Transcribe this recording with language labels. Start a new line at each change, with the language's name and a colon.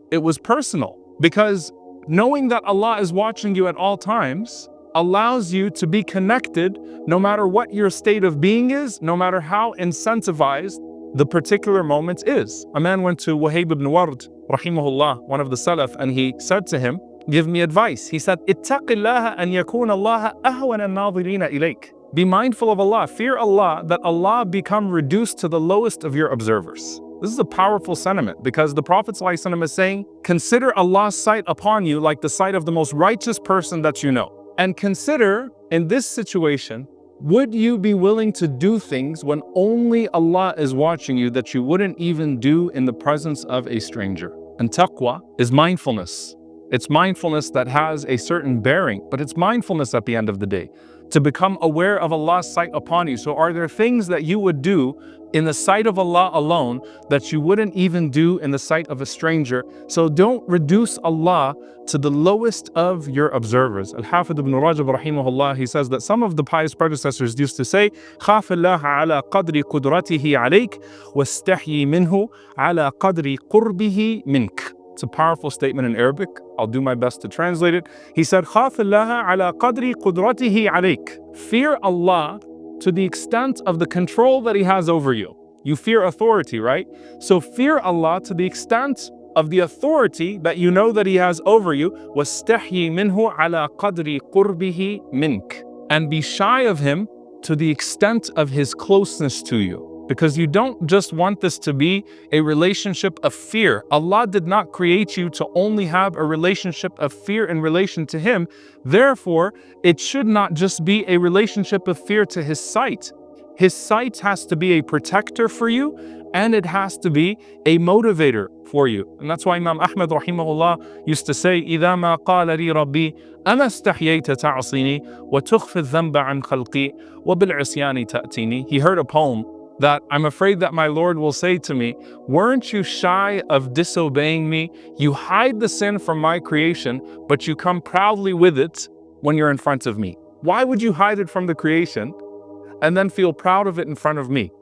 English: It was personal, because knowing that Allah is watching you at all times allows you to be connected no matter what your state of being is, no matter how incentivized the particular moment is. A man went to Wahib ibn Ward, rahimahullah, one of the Salaf, and he said to him, Give me advice. He said,
Arabic: اتق الله أن يكون الله أهون الناظرين إليك.
English: Be mindful of Allah, fear Allah, that Allah become reduced to the lowest of your observers. This is a powerful sentiment because the Prophet ﷺ is saying, consider Allah's sight upon you like the sight of the most righteous person that you know. And consider, in this situation, would you be willing to do things when only Allah is watching you that you wouldn't even do in the presence of a stranger? And taqwa is mindfulness. It's mindfulness that has a certain bearing, but it's mindfulness at the end of the day, to become aware of Allah's sight upon you. So are there things that you would do in the sight of Allah alone that you wouldn't even do in the sight of a stranger? So don't reduce Allah to the lowest of your observers. Al-Hafid ibn Rajab rahimahullah, he says that some of the pious predecessors used to say,
Arabic: خاف الله على قدر قدرته عليك واستحيي منه على قدر قربه منك.
English: It's a powerful statement in Arabic. I'll do my best to translate it. He said,
Arabic: خاف الله على قدر قدرته عليك.
English: Fear Allah to the extent of the control that He has over you. You fear authority, right? So fear Allah to the extent of the authority that you know that He has over you.
Arabic: واستحيي منه على قدر قربه منك.
English: And be shy of Him to the extent of His closeness to you. Because you don't just want this to be a relationship of fear. Allah did not create you to only have a relationship of fear in relation to Him. Therefore, it should not just be a relationship of fear to His sight. His sight has to be a protector for you, and it has to be a motivator for you. And that's why Imam Ahmad rahimahullah used to say,
Arabic: إِذَا مَا قَالَ لِي رَبِّي أَمَا اسْتَحْيَيْتَ تَعْصِينِي وَتُخْفِي الذَّنْبَ عَنْ خَلْقِي وَبِالْعِصْيَانِ تَأْتِينِي.
English: He heard a poem that I'm afraid that my Lord will say to me, weren't you shy of disobeying me? You hide the sin from my creation, but you come proudly with it when you're in front of me. Why would you hide it from the creation and then feel proud of it in front of me?